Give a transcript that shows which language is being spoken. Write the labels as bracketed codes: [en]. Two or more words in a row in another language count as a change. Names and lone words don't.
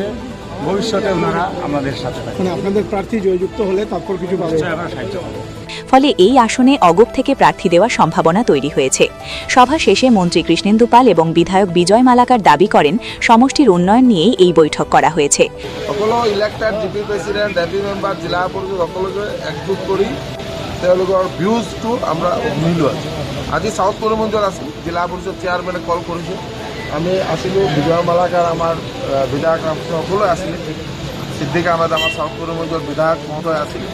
[bn] ভবিষ্যতে ওনারা আমাদের সাথে মানে আপনাদের প্রার্থী জয়যুক্ত হলে তারপর কিছু পাবে। আমরা সাহায্য করব। ফলে এই আসনে অগপ থেকে প্রার্থী দেওয়ার সম্ভাবনা তৈরি হয়েছে। সভা শেষে মন্ত্রী কৃষ্ণেন্দু পাল এবং বিধায়ক বিজয় মালাকার দাবি করেন সমষ্টির উন্নয়ন নিয়েই এই বৈঠক করা হয়েছে। [as] সকলো [en] elected GP president, AP member, [as] জিলা পৰিষদ সকলোকে একগোট কৰি তেওঁলোকৰ ভিউজটো আমরা মিলো আছো। আজি সাউথ করিমগঞ্জত আছো, জিলা পৰিষদ চেয়াৰমেনে কল কৰিছে। আমি আছিলোঁ, বিজয় মালাকাৰ আমাৰ বিধায়ক সকলো আছিলে, সিদ্দিক আহমেদ আমাৰ সাউথ করিমগঞ্জৰ বিধায়ক মহোদয় আছিলে।